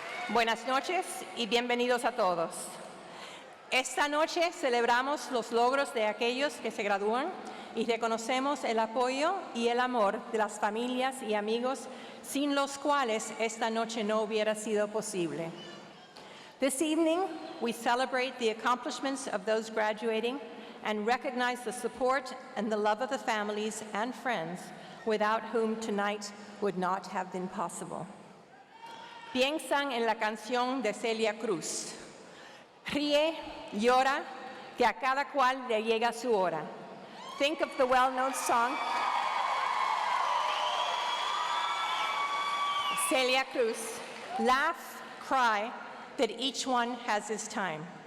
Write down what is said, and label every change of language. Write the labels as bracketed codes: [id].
[es] Buenas noches y bienvenidos a todos. Esta noche celebramos los logros de aquellos que se gradúan y reconocemos el apoyo y el amor de las familias y amigos sin los cuales esta noche no hubiera sido posible. [en] This evening, we celebrate the accomplishments of those graduating and recognize the support and the love of the families and friends without whom tonight would not have been possible. [es] Piensan en la canción de Celia Cruz. Ríe, llora, que a cada cual le llega su hora. [en] Think of the well-known song Celia Cruz, laugh, cry, that each one has his time.